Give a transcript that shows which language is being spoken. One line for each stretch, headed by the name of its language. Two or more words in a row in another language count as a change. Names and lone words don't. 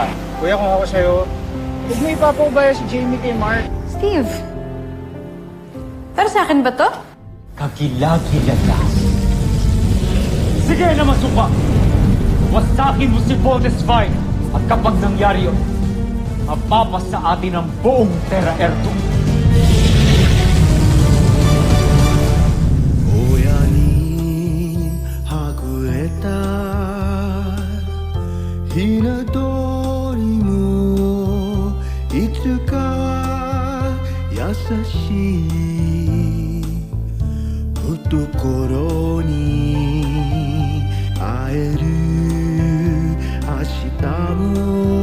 Filipino: Kuya, kung ako sa'yo, huwag mo ipapaubaya si Jamie kay Mark. Steve, para sa akin ba to? Kagilagilalas. Sige na masuka! Wasakin mo si Voltes 5 at kapag nangyari yun, mapapas sa atin ang buong Terra Erdo.
Japanese: 親にはぐれたひな鳥もいつか優しい懐に会える明日も